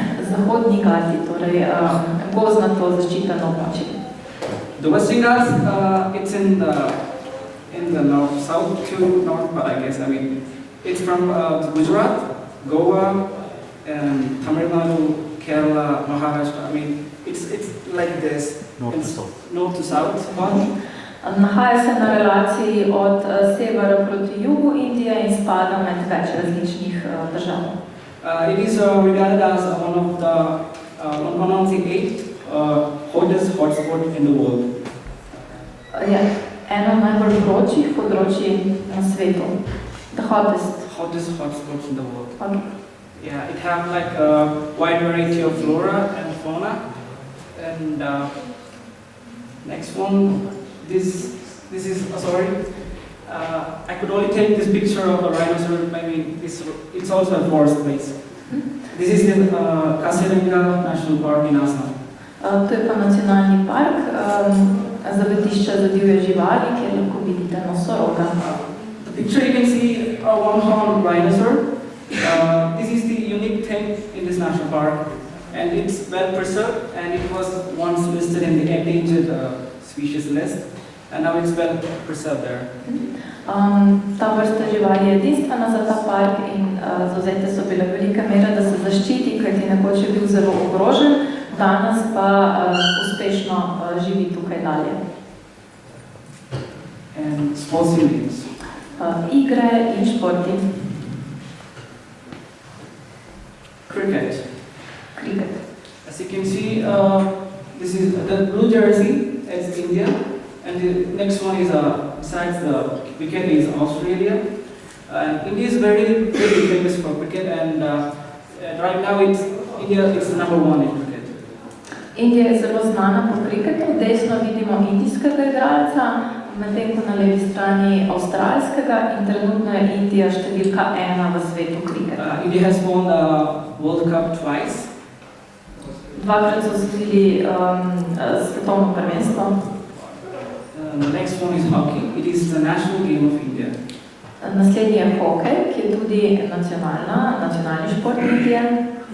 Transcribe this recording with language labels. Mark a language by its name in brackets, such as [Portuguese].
[Slovenian] Zahodni Gati, torej gozdnato zaščiteno območje. [English] The Western Ghats, it's in the north, south to north, but I guess, it's from Gujarat, Goa, and Tamil Nadu, Kerala, Maharashtra. It's like this. North to south. North to south one. [Slovenian] Nahaja se na relaciji od severa proti jugu Indije in spada med več različnih držav. [English] It is regarded as one of the 8 hottest hotspots in the world. [Slovenian] Je eno najbolj vročih področij na svetu. [English] The hottest Hotspots in the world. Okay. Yeah, it have like a wide variety of flora and fauna. And next one, this is sorry. I could only take this picture of a rhinoceros. Maybe it's also a forest place. This is the Kaziranga National Park in Assam. [Slovenian] To je pa nacionalni park, zavetišče za divje živali, kjer lahko vidite nosoroga. [English] The picture you can see a one-horned rhinoceros. This is the unique thing in this national park, and it's well preserved, and it was once listed in the endangered species list, and now it's well preserved there. [Slovenian] Ta vrsta živali je edinstvena za ta park in zavzete so bile velike mere, da se zaščiti, kajti nekoč je bil zelo ogrožen, danes pa uspešno živi tukaj dalje. [English] And sports events. [Slovenian] Igre in športi. [English] Cricket. Cricket. As you can see, this is the blue jersey is India, and the next one is besides the cricket is Australia. And India is very famous for cricket, and right now India is the number 1 in cricket. [Slovenian] Indija je zelo znana po kriketu, desno vidimo indijskega igralca, medtem ko na levi strani avstralskega in trenutno je Indija številka 1 v svetu kriketa. [English] India has won the World Cup twice. [Slovenian] Dvakrat so osvojili svetovno prvenstvo. [English] The next one is hockey. It is the national game of India. [Slovenian] Naslednji je hokej, ki je tudi nacionalni šport Indije.